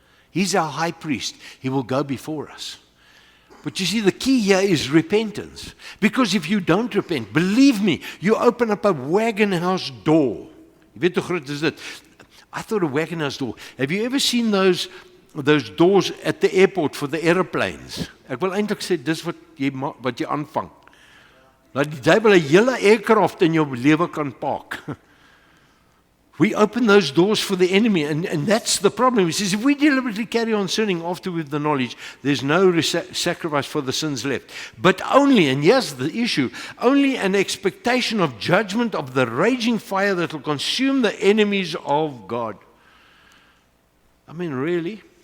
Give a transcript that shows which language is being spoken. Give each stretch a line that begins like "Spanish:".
English: He's our high priest. He will go before us. But you see, the key here is repentance. Because if you don't repent, believe me, you open up a wagon house door.
Afrikaans: Jy weet hoe groot is dit?
English: I thought a wagon house door. Have you ever seen those doors at the airport for the airplanes?
Afrikaans: Ek wil eintlik sê, dis wat jy aanvang. Dat die duiwel 'n hele aircraft in jou lewe kan park.
English: We open those doors for the enemy, and that's the problem. He says, if we deliberately carry on sinning after with the knowledge, there's no sacrifice for the sins left. But only, and here's the issue, only an expectation of judgment of the raging fire that will consume the enemies of God. I mean, really?